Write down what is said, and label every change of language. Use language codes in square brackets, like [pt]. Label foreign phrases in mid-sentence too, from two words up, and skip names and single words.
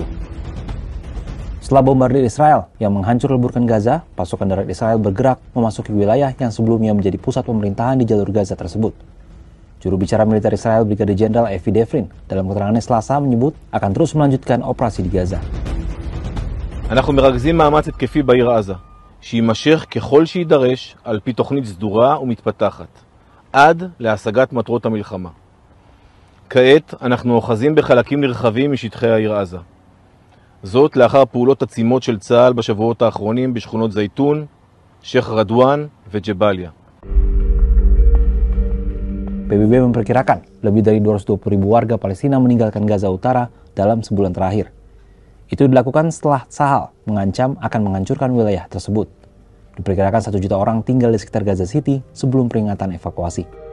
[id] Setelah bombardir Israel yang menghancur leburkan Gaza, pasukan darat Israel bergerak memasuki wilayah yang sebelumnya menjadi pusat pemerintahan di jalur Gaza tersebut. Juru bicara militer Israel, Brigadir Jenderal Evi Devrin, dalam keterangannya Selasa menyebut akan terus melanjutkan operasi di Gaza. [he] אנחנו מרכזים מאמץ התקפי בעיר עזה, שיימשך ככל שידרש על פי תוכנית סדורה ומתפתחת, עד להשגת מטרות המלחמה. כעת אנחנו אוחזים בחלקים נרחבים משטחי העיר עזה. זאת לאחר פעולות עצימות של צה"ל בשבועות האחרונים בשכונות זייתון, שייח' רדואן וג'באליה. [id] PBB memperkirakan lebih dari 220.000 warga Palestina meninggalkan Gaza Utara dalam sebulan terakhir. Itu dilakukan setelah Tsahal mengancam akan menghancurkan wilayah tersebut. Diperkirakan 1 juta orang tinggal di sekitar Gaza City sebelum peringatan evakuasi.